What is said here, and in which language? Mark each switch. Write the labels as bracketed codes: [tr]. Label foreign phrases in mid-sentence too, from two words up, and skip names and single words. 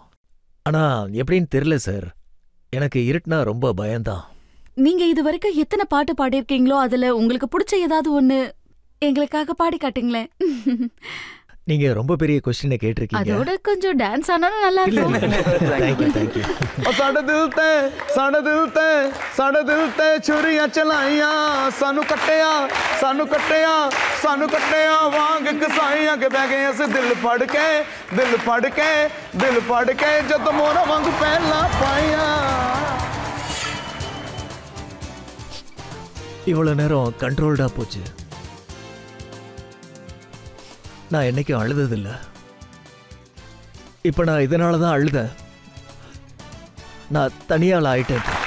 [ta] ஆனா எப்படின்னு தெரியல சார், எனக்கு இருட்டுனா ரொம்ப பயம்தான். நீங்க இது வரைக்கும் எத்தனை பாட்டு பாடியிருக்கீங்களோ அதுல உங்களுக்கு பிடிச்ச ஏதாவது ஒண்ணு எங்களுக்காக பாடி காட்டுங்களேன். நீங்க ரொம்ப பெரிய क्वेश्चन கேட்டிருக்கீங்க. அதோட கொஞ்சம் டான்ஸ் ஆனாலும் நல்லா இருக்கும். [en] thank you. [pa] ਸਾਡੇ ਦਿਲ ਤੇ ਛੁਰੀਆਂ ਚਲਾਈਆਂ, ਸਾਨੂੰ ਕੱਟਿਆ ਵਾਂਗ ਕਸਾਈਆਂ ਕੇ ਬਹਿ ਗਏ ਅਸ ਦਿਲ ਫੜ ਕੇ ਜਦ ਮੋਰਾ ਵਾਂਗ ਪਹਿਲਾ ਪਾਇਆ। [ta] இவ்வளவு நேரம் கண்ட்ரோல்டா போச்சு. நான் என்னைக்கும் அழுததில்லை. இப்ப நான் இதனாலதான் அழுதேன். நான் தனியால் ஆயிட்டேன்.